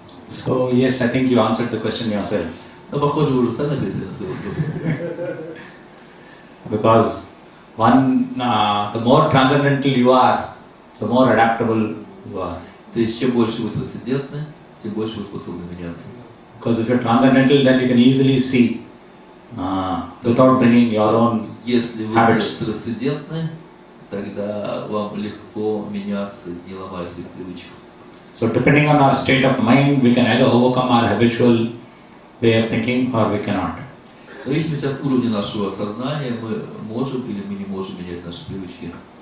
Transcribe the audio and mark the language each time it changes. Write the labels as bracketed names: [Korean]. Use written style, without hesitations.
[English] So yes, I think you answered the question yourself. [Russian] Но похоже, вы уже сами ответили на свой вопрос. [English] Because the more transcendental you are, the more adaptable you are. [Russian] То есть, чем больше вы трансцендентны, тем больше вы способны меняться. [English] Because if you're transcendental, then you can easily see without bringing your own [Russian] Если вы [English] habits. [Russian] трансцендентны, тогда вам легко меняться, не ломая своих привычек. [English] So depending on our state of mind, we can either overcome our habitual way of thinking or we cannot. [Russian] В зависимости от уровня нашего сознания, мы можем или мы не можем менять наши привычки.